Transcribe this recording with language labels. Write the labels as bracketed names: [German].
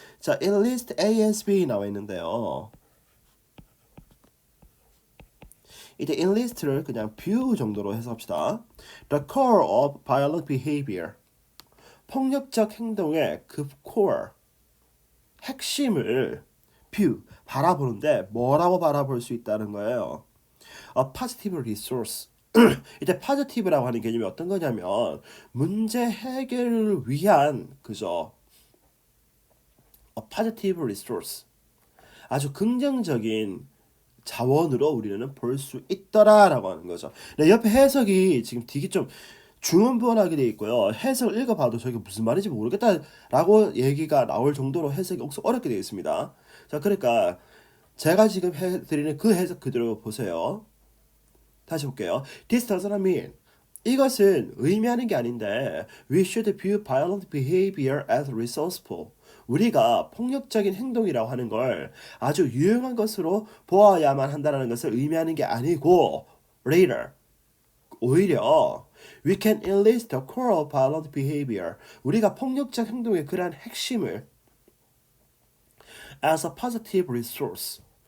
[Korean] 자, enlist A as B 나와 있는데요. 이제 enlist를 그냥 view 정도로 해석합시다. [English] The core of violent behavior. [Korean] 폭력적 행동의 그 core, 핵심을 view, 바라보는데 뭐라고 바라볼 수 있다는 거예요? [English] A positive resource. [Korean] 이제 positive라고 하는 개념이 어떤 거냐면 문제 해결을 위한 그죠? [English] A positive resource. [Korean] 아주 긍정적인 자원으로 우리는 볼 수 있더라라고 하는 거죠. 네, 옆에 해석이 지금 되게 좀 중언부언하게 돼 있고요. 해석을 읽어봐도 저게 무슨 말인지 모르겠다라고 얘기가 나올 정도로 해석이 혹시 어렵게 되어 있습니다. 자, 그러니까 제가 지금 해드리는 그 해석 그대로 보세요. 다시 볼게요. [English] This does not mean [Korean] 이것은 의미하는 게 아닌데 [English] we should view violent behavior as resourceful. [Korean] 우리가 폭력적인 행동이라고 하는 걸 아주 유용한 것으로 보아야만 한다는 것을 의미하는 게 아니고 later, 오히려 [English] we can enlist the core of violent behavior. [Korean] 우리가 폭력적 행동의 그러한 핵심을 [English] as a positive resource.